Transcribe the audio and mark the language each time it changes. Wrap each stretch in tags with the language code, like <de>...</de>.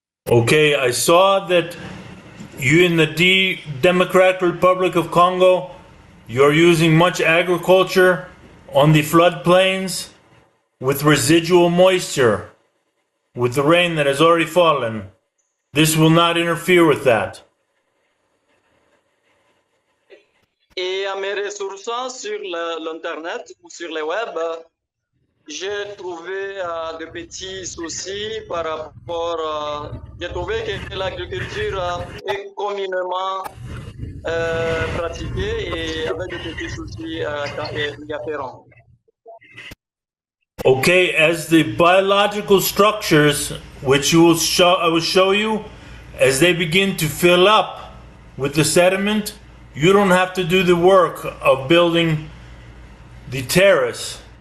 <en>Okay, I saw that you in the Democratic Republic of Congo, you're using much agriculture on the floodplains with residual moisture, with the rain that has already fallen. This will not interfere with that.</en> <fr>Et en me ressourçant sur l'Internet ou sur le web, j'ai trouvé de petits soucis par rapport. J'ai trouvé que l'agriculture est communément pratiquée et avec des petits soucis y afférents.</fr> <en>Okay, as the biological structures, which I will show you, as they begin to fill up with the sediment, you don't have to do the work of building the terrace.</en>